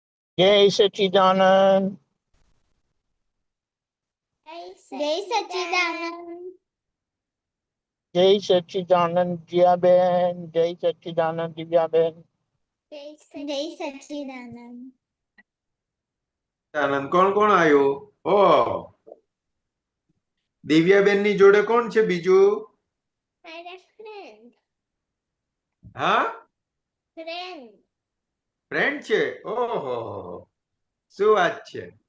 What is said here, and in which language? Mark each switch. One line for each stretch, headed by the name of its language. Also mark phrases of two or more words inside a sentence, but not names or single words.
Gujarati: जय सच्चिदानंद। जय सच्चिदानंद। जय सच्चिदानंद दिव्याबेन। जय सच्चिदानंद दिव्याबेन। जय सच्चिदानंद। આનંદ કોણ કોણ આવ્યો? ઓ દિવ્યાબેન ની જોડે કોણ છે બીજું? મારા ફ્રેન્ડ. હા, ફ્રેન્ડ. ફ્રેન્ડ છે. ઓહો, શું વાત છે?